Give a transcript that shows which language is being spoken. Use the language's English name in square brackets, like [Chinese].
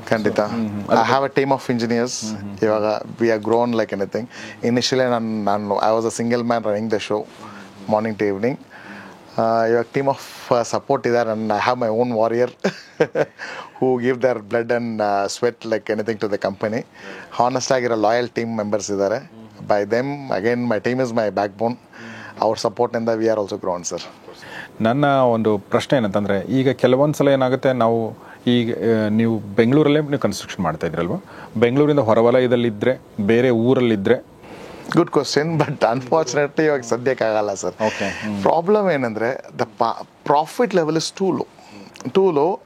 [English] ಖಂಡಿತ. I have a team of engineers. ಇವಾಗ we are grown like anything. Initially ನಾನು I was a single man running the show morning to evening. [Kannada] ಇವಾಗ team of support ಇದ್ದಾರೆ. [English] I have my own warrior who give their blood and sweat like anything to the company. [Kannada] Honest ಆಗಿರೋ loyal team members ಇದ್ದಾರೆ. [English] By them, again, my team is my backbone. Our support in the we are also grown, sir. [Kannada] ನನ್ನ ಒಂದು ಪ್ರಶ್ನೆ ಏನಂತಂದರೆ, ಈಗ ಕೆಲವೊಂದು ಸಲ ಏನಾಗುತ್ತೆ, ನಾವು ಈಗ ನೀವು ಬೆಂಗಳೂರಲ್ಲೇ ನೀವು ಕನ್ಸ್ಟ್ರಕ್ಷನ್ ಮಾಡ್ತಾ ಇದ್ರಲ್ವ, ಬೆಂಗಳೂರಿಂದ ಹೊರವಲಯದಲ್ಲಿದ್ದರೆ, ಬೇರೆ ಊರಲ್ಲಿದ್ದರೆ? [English] good question, but unfortunately [Kannada] ಇವಾಗ ಸದ್ಯಕ್ಕೆ ಆಗಲ್ಲ ಸರ್. [English] Okay. Problem ಏನಂದರೆ the profit level is too low.